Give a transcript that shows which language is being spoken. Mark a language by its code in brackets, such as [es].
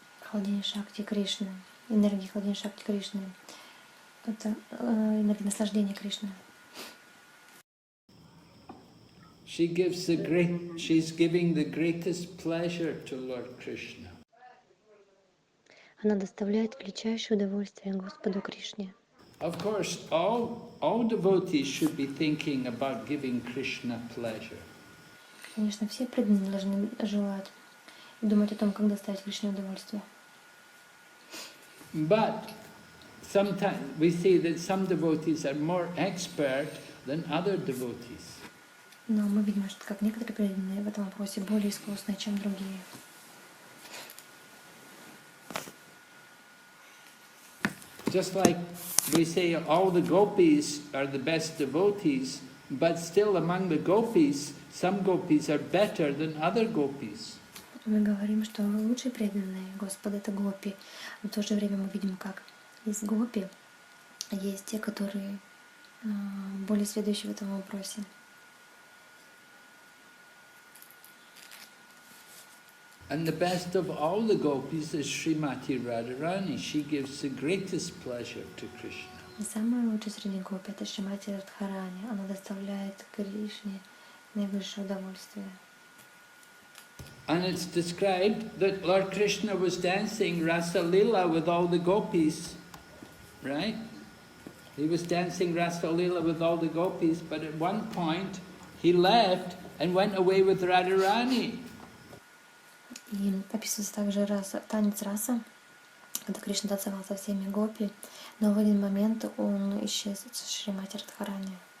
[ru] Хладини Шакти Кришны, энергии Хладини Шакти Кришны. Это энергия наслаждения Кришны. [en] She's giving the greatest pleasure to Lord Krishna. [ru] Она доставляет величайшее удовольствие Господу Кришне. [en] Of course, all devotees should be thinking about giving Krishna pleasure. [ru] Конечно, все преданные должны желать и думать о том, как доставить Кришне удовольствие. [en] But sometimes we see that some devotees are more expert than other devotees. [ru] Но мы видим, что как некоторые преданные в этом вопросе более искусные, чем другие. [en] Just like we say all the gopis are the best devotees, but still among the gopis, some gopis are better than other gopis. [ru] Мы говорим, что лучшие преданные Господа — это гопи. Но в то же время мы видим, как из гопи есть те, которые более сведущие в этом вопросе. [en] And the best of all the gopis is Srimati Radharani. She gives the greatest pleasure to Krishna. [ru] И самая лучшая среди гопи — это Шримати Радхарани. Она доставляет Кришне наивысшее удовольствие. [en] And it's described that Lord Krishna was dancing Rasa Lila with all the gopis, right? He was dancing Rasa Lila with all the gopis, but at one point he left and went away with Radharani. [ru] И описывается также танец раса, когда Кришна танцевал со всеми гопи, но в один момент он исчез с Шримати Радхарани.